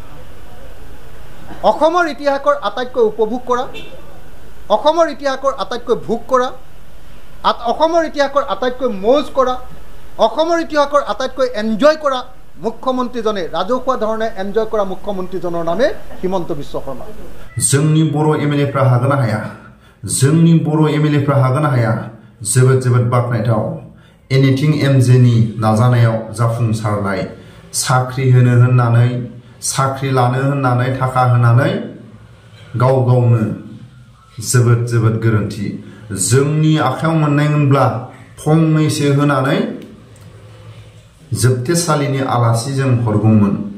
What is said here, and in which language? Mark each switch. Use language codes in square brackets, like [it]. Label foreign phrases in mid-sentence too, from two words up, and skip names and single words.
[as] অসমৰ ইতিহাসৰ আটাইতকৈ উপভোগ কৰা অসমৰ ইতিহাসৰ আটাইতকৈ ভোগ কৰা অসমৰ ইতিহাসৰ আটাইতকৈ মৌজ কৰা অসমৰ ইতিহাসৰ আটাইতকৈ এনজয় কৰা মুখ্যমন্ত্ৰীজনে ৰাজহুৱা ধৰণে এনজয় কৰা মুখ্যমন্ত্ৰীজনৰ নামে হিমন্ত বিশ্ব শৰ্মা [brx] जोंनि बर' MLA फ्रा हागोन ना हाया जोंनि बर' MLA फ्रा हागोन ना हाया जोबोद बाखनायथाव एनिथिं MJनि नाजानायाव जाफुंसारनाय साख्रि होनो होननानै साख्रि लानो होननानै थाखा होनानै गाव गावनो जोबोद गोरोन्थि जोंनि आखायाव मोननायमोनब्ला फंनैसो होनानै जोबथेसालिनि आलासि जों हरगौमोन